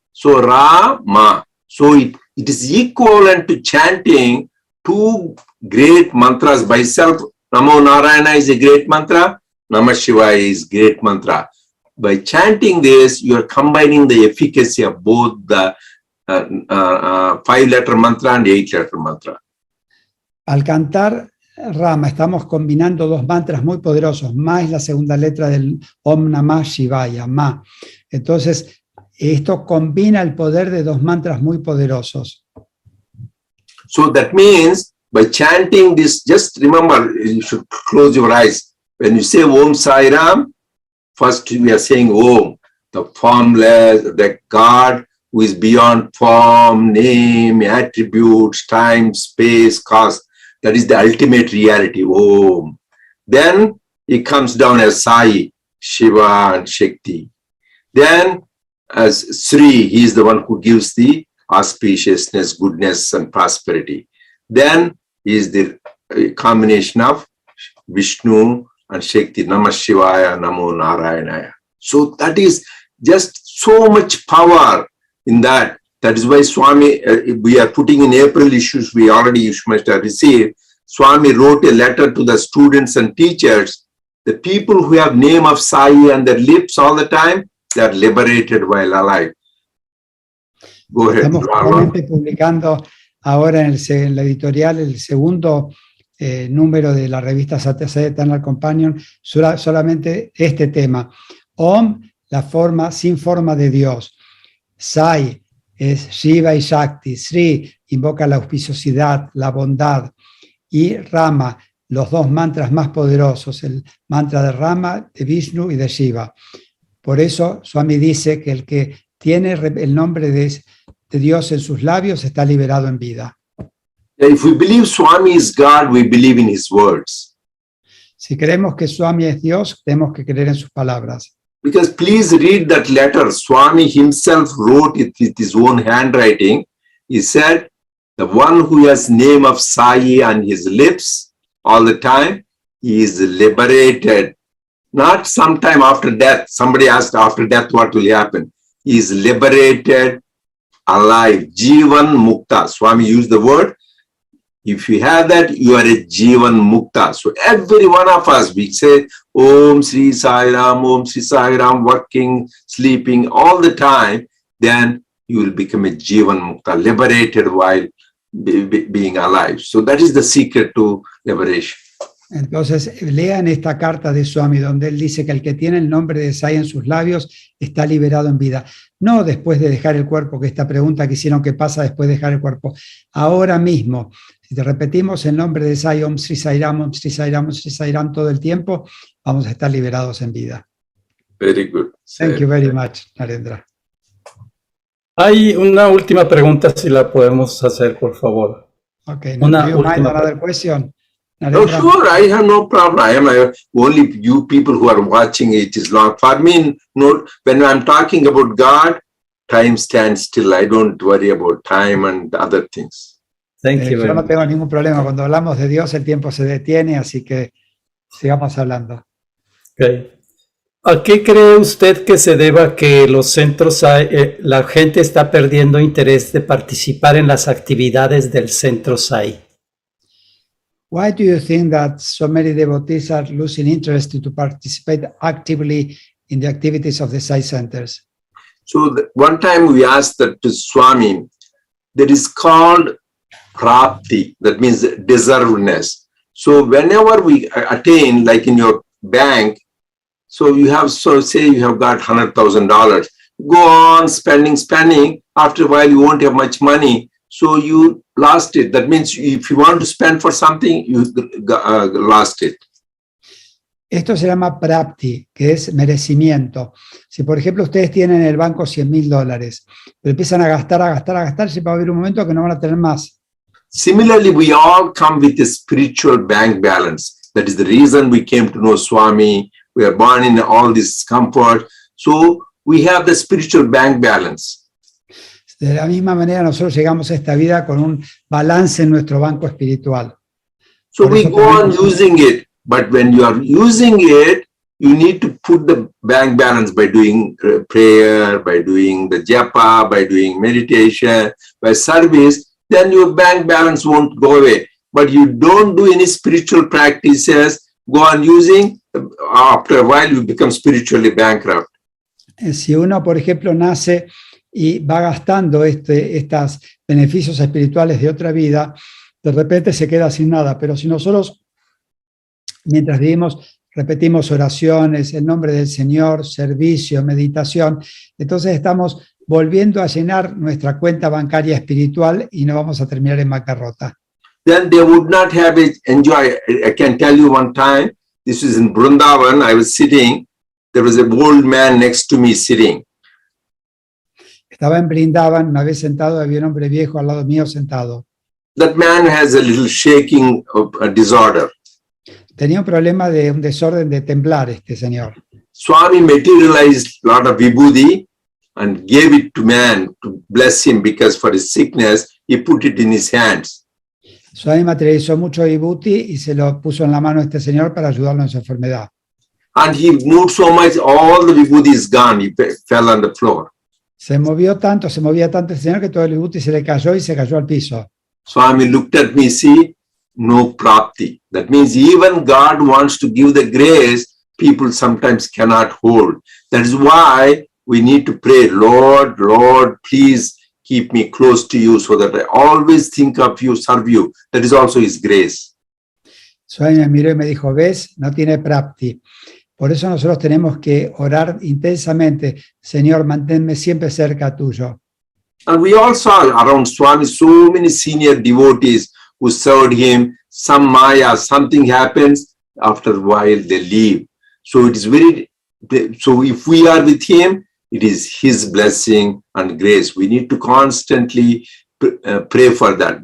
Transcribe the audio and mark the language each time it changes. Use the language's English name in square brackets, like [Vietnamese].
[English] So Ra, Ma. So it is equivalent to chanting two great mantras by self. Namo Narayana is a great mantra. Namah Shivaya is great mantra. By chanting this, you are combining the efficacy of both the 5-letter mantra and 8-letter mantra. [Spanish] Al cantar Rama estamos combinando dos mantras muy poderosos. Ma es la segunda letra del Om Namah Shivaya, Ma. Entonces, esto combina el poder de dos mantras muy poderosos. [English] So that means by chanting this, just remember, you should close your eyes. When you say Om Sai Ram, first we are saying Om, the formless, the God who is beyond form, name, attributes, time, space, cause. That is the ultimate reality, Om. Then it comes down as Sai, Shiva and Shakti. Then as Sri, he is the one who gives the auspiciousness, goodness and prosperity. Then is the combination of Vishnu and Shakti, Namah Shivaya, Namo Narayanaya. So that is just so much power in that. That is why Swami, we are putting in April issues, we already must have received. Swami wrote a letter to the students and teachers. The people who have name of Sai on their lips all the time, they are liberated while alive. Go ahead. [Spanish] Estamos actualmente publicando ahora en la editorial el segundo número de la revista Satsang Eternal Companion, solamente este tema. Om, la forma sin forma de Dios. Sai es Shiva y Shakti. Sri invoca la auspiciosidad, la bondad. Y Rama, los dos mantras más poderosos, el mantra de Rama, de Vishnu y de Shiva. Por eso Swami dice que el que tiene el nombre de Dios en sus labios está liberado en vida. [English] If we believe Swami is God, we believe in his words. [Spanish] Si creemos que Swami es Dios, tenemos que creer en sus palabras. [English] Because please read that letter. Swami himself wrote it with his own handwriting. He said, the one who has name of Sai on his lips all the time, he is liberated. Not sometime after death. Somebody asked after death what will happen. He is liberated, alive. Jivan Mukta. Swami used the word. If you have that, you are a Jivan Mukta. So every one of us, we say, Om Sri Sai Ram, Om Sri Sai Ram, working, sleeping all the time, then you will become a Jivan Mukta, liberated while being alive. So that is the secret to liberation. [Spanish] Entonces, lean esta carta de Swami, donde él dice que el que tiene el nombre de Sai en sus labios está liberado en vida. No después de dejar el cuerpo, que esta pregunta que hicieron, ¿qué pasa después de dejar el cuerpo? Ahora mismo, si te repetimos el nombre de Sai, Om Sri Sai Ram, Om Sri Sai Ram, Om Sri Sai Ram todo el tiempo, vamos a estar liberados en vida. [English] Very good. Thank you very much, Narendra. [Spanish] Hay una última pregunta, si la podemos hacer, por favor. [English] Okay, [Spanish] Una [English] do you mind [Spanish] última [English] another question? No, Narendra? sure, I have no problem. I am only you people who are watching it is long. For me, no, when I'm talking about God, time stands still. I don't worry about time and other things. Thank you [Spanish] Yo [English] very [Spanish] no [English] much. [Spanish] tengo ningún problema. Cuando hablamos de Dios, el tiempo se detiene, así que sigamos hablando. [English] Okay. [Spanish] ¿A qué cree usted que se deba que los centros, la gente está perdiendo interés de participar en las actividades del centro SAI? [English] Why do you think that so many devotees are losing interest to participate actively in the activities of the Sai centers? So one time we asked that to Swami, that is called prapti, that means deservedness. So whenever we attain, like in your bank, so you have, so say you have got $100,000, go on spending, after a while you won't have much money, so you lost it. That means if you want to spend for something, you lost it. [Spanish] Esto se llama prapti, que es merecimiento. Si, por ejemplo, ustedes tienen en el banco $100,000, pero empiezan a gastar, se va a haber un momento que no van a tener más. [English] Similarly, we all come with a spiritual bank balance. That is the reason we came to know Swami. We are born in all this comfort. So we have the spiritual bank balance. [Spanish] De la misma manera, nosotros llegamos a esta vida con un balance en nuestro banco espiritual. [English] So [Spanish] Por [English] we [Spanish] eso [English] go on [Spanish] también- [English] using it. But when you are using it, you need to put the bank balance by doing prayer, by doing the japa, by doing meditation, by service. Then your bank balance won't go away. But you don't do any spiritual practices, go on using, after a while you become spiritually bankrupt. [Spanish] Si uno, por ejemplo, nace y va gastando estos beneficios espirituales de otra vida, de repente se queda sin nada. Pero si nosotros, mientras vivimos, repetimos oraciones, el nombre del Señor, servicio, meditación, entonces estamos volviendo a llenar nuestra cuenta bancaria espiritual y no vamos a terminar en bancarrota. [English] Then they would not have it enjoy. I can tell you one time, this is in Vrindavan, I was sitting, there was an old man next to me sitting. [Spanish] Estaba en Brindavan, me había sentado, había un hombre viejo al lado mío sentado. [English] That man has a little shaking disorder. [Spanish] Tenía un problema de un desorden de temblar este señor. [English] Swami materialized a lot of vibhuti and gave it to man to bless him because for his sickness, he put it in his hands. [Spanish] Swami materializó mucho vibhuti y se lo puso en la mano a este señor para ayudarlo en su enfermedad. [English] And he moved so much, all the vibhuti is gone. He fell on the floor. [Spanish] Se movía tanto el señor que todo el vibhuti se le cayó y se cayó al piso. [English] Swami looked at me, see, no prapti. That means even God wants to give the grace, people sometimes cannot hold. That is why we need to pray, Lord, Lord, please keep me close to you so that I always think of you, serve you. That is also His grace. [Spanish] Swami me miró y me dijo, ves, no tiene prapti. Por eso nosotros tenemos que orar intensamente, Señor, manténme siempre cerca tuyo. [English] And we all saw around Swami so many senior devotees who served him. Some maya, something happens, after a while they leave. So it is so if we are with him, it is his blessing and grace. We need to constantly pray for that.